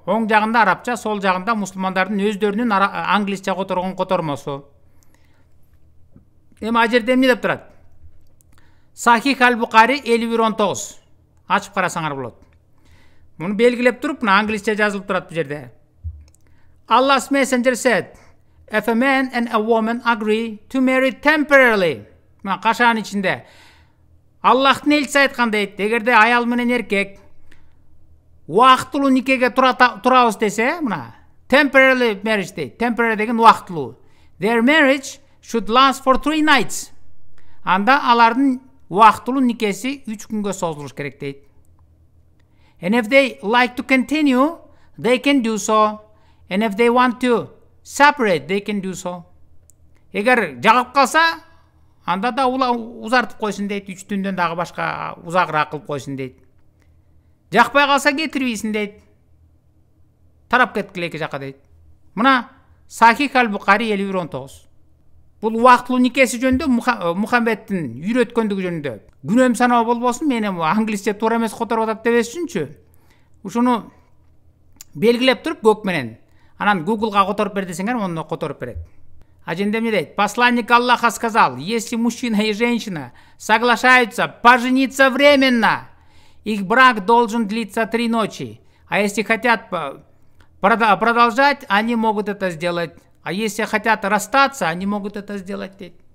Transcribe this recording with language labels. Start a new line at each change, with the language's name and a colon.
Kyrgyz: Оң жагында арабча, сол жагында мусулмандардын өздөрүнүн англисче которгон котормосу. Эми ал жерде эмне деп турат? Сахих аль-Бухари 5119. Ачып карасаңар болот. Муну белгилеп туруп, мына англисче жазылып турат бу жерде.
English: Allah's messenger said, if a man and a woman agree to marry temporarily.
Kyrgyz: Мына кашаан ичинде Аллахтын элчиси айткан дейт, эгерде аял менен эркек убактылуу никеге турабыз десе, мына temporary marriage дейт. Temporary деген убактылуу.
English: Their marriage should last for 3 nights.
Kyrgyz: Анда алардын убактылуу никеси 3 күнгө созулуш керек дейт.
English: And if they like to continue, they can do so. And if they want to separate, they can do so.
Kyrgyz: Эгер жагып калса, анда да узартып койсун дейт, 3 түндөн дагы башка узагыраак кылып койсун дейт. Жакпай калса кетирбейсин дейт. Тарап кеткиле эки жака дейт. Мына Сахих аль-Бухари 5119. Бул убактылуу никеси жөнүндө Мухаммедтин үйрөткөндүгү жөнүндө. Күнөөм саноо болбосун, мен эми англисче туура эмес которуп атат дебес үчүнчү. Ушуну белгилеп туруп көк менен. Анан Google'га которуп бер десеңер, ону которуп берет. А жерде эмне дейт?
Russian: Посланник Аллаха сказал, если мужчина и женщина соглашаются пожениться временно, их брак должен длиться 3 ночи. А если хотят продолжать, они могут это сделать. А если хотят расстаться, они могут это сделать дейт.